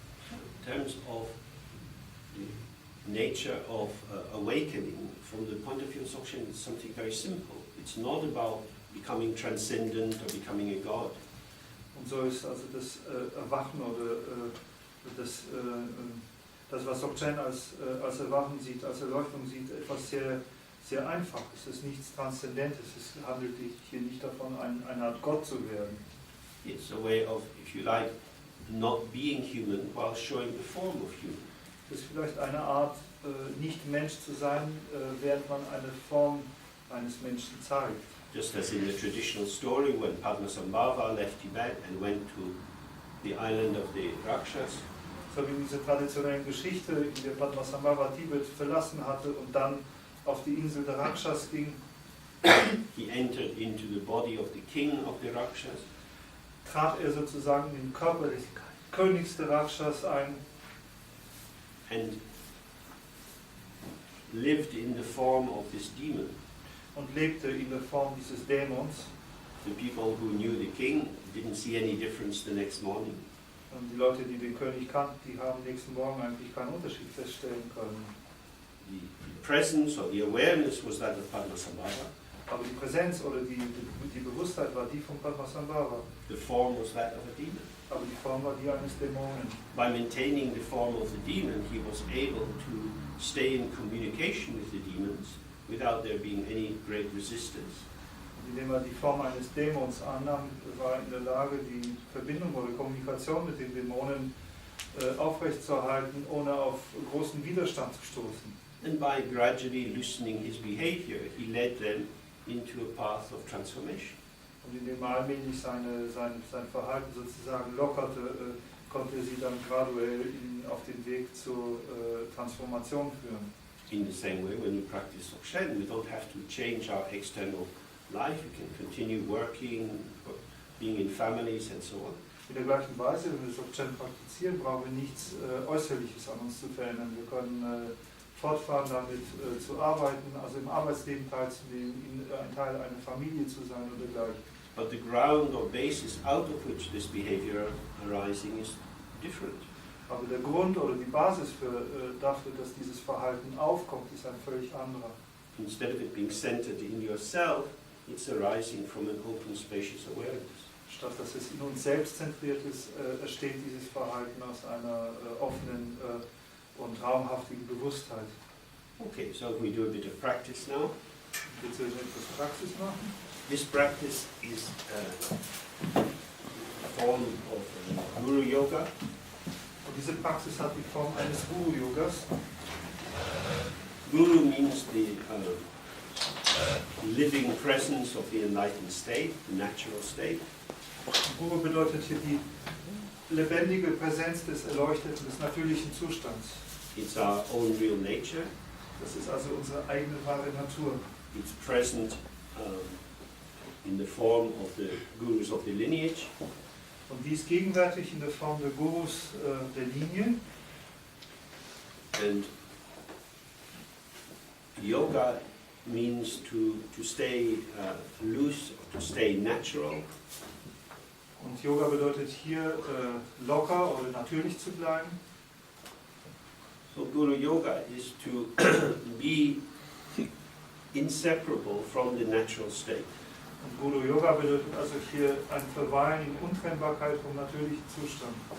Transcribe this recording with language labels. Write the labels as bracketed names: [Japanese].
[English] In terms of the nature of awakening, from the point of view of Dzogchen, it's something very simple. It's not about becoming transcendent or becoming a god. [German] Und so ist also das Erwachen oder das, was Dzogchen als Erwachen sieht, als Erleuchtung sieht, etwas sehr, sehr Einfaches. Es ist nichts Transzendentes. Es handelt hier nicht davon, eine Art Gott zu werden. [English] It's a way of, if you like, not being human while showing the form of human. [German] Es ist vielleicht eine Art, nicht Mensch zu sein, während man eine Form eines Menschen zeigt. [English] Just as in the traditional story when Padmasambhava left Tibet and went to the island of the Rakshas. [German] So wie in dieser traditionellen Geschichte, in der Padmasambhava Tibet verlassen hatte und dann auf die Insel der Rakshas ging. [English] He entered into the body of the king of the Rakshas. [German] Trat er sozusagen in den Körper des Königs der Rakshas ein. [English] And lived in the form of this demon. [German] Und lebte in der Form dieses Dämons. [English] The people who knew the king didn't see any difference the next morning. [German] Und die Leute, die den König kannten, die haben nächsten Morgen eigentlich keinen Unterschied feststellen können. [English] The presence or the awareness was that of Padmasambhava. [German] Aber die Präsenz oder die Bewusstheit war die von Padmasambhava. [English] The form was that of a demon. [German] Aber die Form war die eines Dämonen. [English] By maintaining the form of the demon, he was able to stay in communication with the demons without there being any great resistance. [German] Und indem er die Form eines Dämons annahm, war er in der Lage, die Verbindung oder Kommunikation mit den Dämonen aufrechtzuerhalten, ohne auf großen Widerstand zu stoßen. [English] And by gradually loosening his behavior, he led them into a path of transformation. [German] Und indem er allmählich sein Verhalten sozusagen lockerte, konnte er sie dann graduell auf den Weg zur Transformation führen. [English] In the same way, when we practice Dzogchen, we don't have to change our external life. We can continue working, being in families and so on. [German] In der gleichen Weise, wenn wir Dzogchen praktizieren, brauchen wir nichts Äußerliches an uns zu verändern. Wir können fortfahren damit zu arbeiten, also im Arbeitsleben teilzunehmen, ein Teil einer Familie zu sein oder dergleichen. [English] But the ground or basis out of which this behavior arising is different. [German] Aber der Grund oder die Basis dafür, dass dieses Verhalten aufkommt, ist ein völlig anderer. [English] Instead of it being centered in yourself, it's arising from an open, spacious awareness. [German] Statt dass es in uns selbst zentriert ist, entsteht dieses Verhalten aus einer offenen und raumhaftigen Bewusstheit. [English] Okay, so we do a bit of practice now. [German] Jetzt werden wir etwas Praxis machen. [English] This practice is a form of Guru Yoga. [German] Und diese Praxis hat die Form eines Guru-Yogas. [English] Guru means the living presence of the enlightened state, the natural state. [German] Guru bedeutet hier die lebendige Präsenz des Erleuchteten, des natürlichen Zustands. [English] It's our own real nature. [German] Das ist also unsere eigene wahre Natur. [English] It's present in the form of the gurus of the lineage. [German] Und dies gegenwärtig in der Form der Gurus der Linie. [English] And yoga means to stay loose, to stay natural. [German] Und Yoga bedeutet hier locker oder natürlich zu bleiben. [English] So Guru Yoga is to be inseparable from the natural state. [German] Und Guru Yoga bedeutet also hier ein Verweilen in Untrennbarkeit vom natürlichen Zustand.